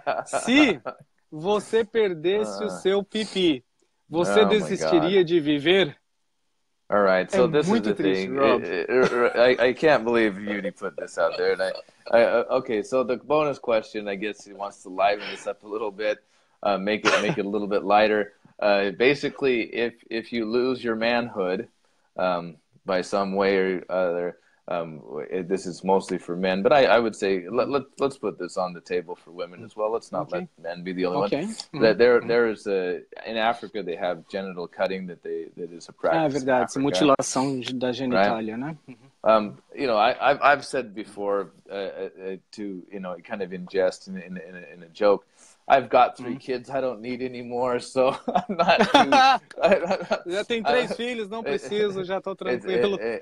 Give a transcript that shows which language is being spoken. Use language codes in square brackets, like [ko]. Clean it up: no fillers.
[pt] Se você perdesse o seu pipi, você desistiria de viver? [en] All right, so this is the thing. I can't believe Yudi put this out there. And okay, so the bonus question, I guess he wants to liven this up a little bit, make it a little bit lighter. Basically, if you lose your manhood by some way or other, this is mostly for men, but I would say let's put this on the table for women as well. Let's not let men be the only one. That there is in Africa they have genital cutting that is a practice. [pt] É verdade, mutilação da genitália, né? [en] You know, I've said before to kind of in jest in a joke. I've got 3 kids. I don't need any more, so I'm not too... [pt] Já tem 3 filhos, não preciso, já estou tranquilo.